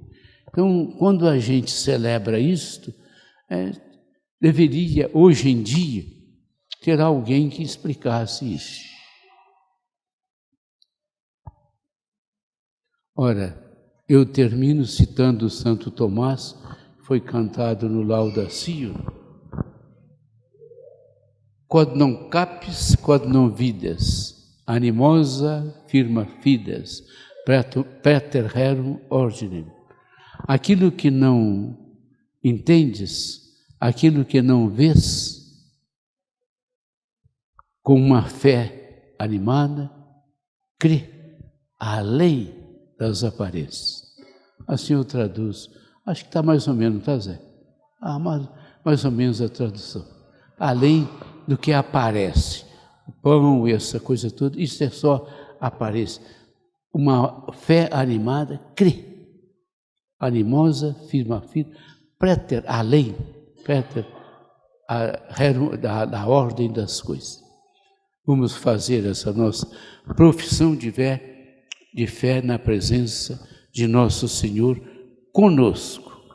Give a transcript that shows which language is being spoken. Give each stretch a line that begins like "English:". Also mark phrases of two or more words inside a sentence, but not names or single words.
Portuguese: Então, quando a gente celebra isto, deveria, hoje em dia, ter alguém que explicasse isso. Ora, eu termino citando Santo Tomás, que foi cantado no Laudatio.
Latin: Quod non capis, quod non vides, animosa firma fides, praeter rerum ordinem.
Portuguese: Aquilo que não entendes, aquilo que não vês, com uma fé animada, crê, além das aparências. Assim eu traduzo. Acho que está mais ou menos, tá, Zé? Mais ou menos a tradução. Além do que aparece. O pão e essa coisa toda, isso é só aparece. Uma fé animada, crê.
Latin: Animosa, firma, praeter, além, praeter,
Portuguese: da ordem das coisas. Vamos fazer essa nossa profissão de fé na presença de nosso Senhor conosco.